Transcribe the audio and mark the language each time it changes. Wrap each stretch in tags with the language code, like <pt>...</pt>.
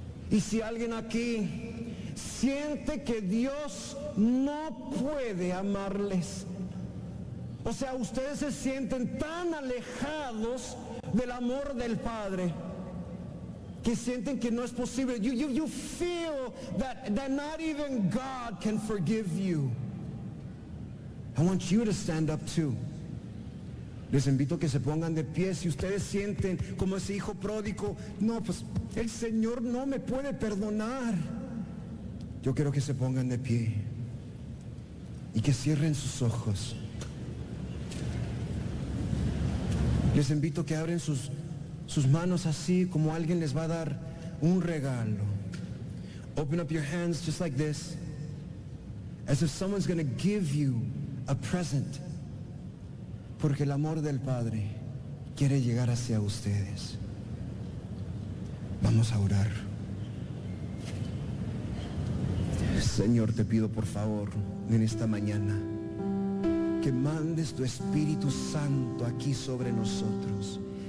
<es>Y si alguien aquí siente que Dios no puede amarles, o sea, ustedes se sienten tan alejados del amor del Padre, que sienten que no es posible.</es> <en>You feel that not even God can forgive you. I want you to stand up too.</en> <es>Les invito a que se pongan de pie. Si ustedes sienten como ese hijo pródigo: no, pues el Señor no me puede perdonar, yo quiero que se pongan de pie y que cierren sus ojos. Les invito a que abren sus manos, así como alguien les va a dar un regalo.</es> <en>Open up your hands just like this, as if someone's going to give you a present.</en> <es>Porque el amor del Padre quiere llegar hacia ustedes. Vamos a orar. Señor, te pido por favor en esta mañana que mandes tu Espíritu Santo aquí sobre nosotros.</es>